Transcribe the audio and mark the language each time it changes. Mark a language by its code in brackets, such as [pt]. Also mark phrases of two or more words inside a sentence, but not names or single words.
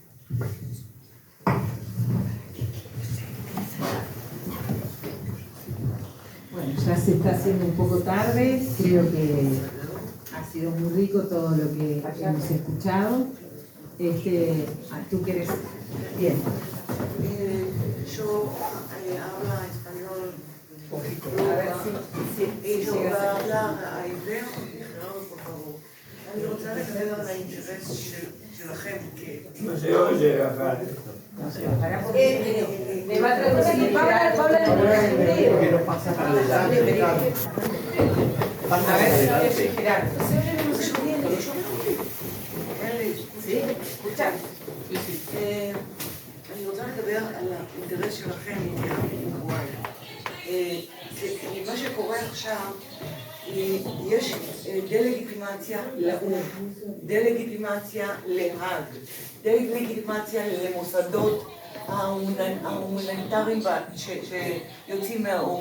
[es] Bueno, ya se está haciendo un poco tarde, creo que ha sido muy rico todo lo que hemos escuchado. ¿Tú quieres? Bien. Yo hablo español. A ver si Yo voy llegas a a... hablar a hebreo, por favor. [he] אני רוצה לדבר על האינטרס שלכם [es] No se oye acá. Me va a traducir. Pablo en hebreo. Que nos pasa para adelante. A ver, Gerardo. ¿Sí? escucha. [he] אני רוצה לדבר על האינטרס שלכם מאורוגוואי. מה שקורה עכשיו, יש דה-לגיטימציה לאו"ם, דה-לגיטימציה להאג, דה-לגיטימציה למוסדות ההומניטריים שיוצאים מהאו"ם.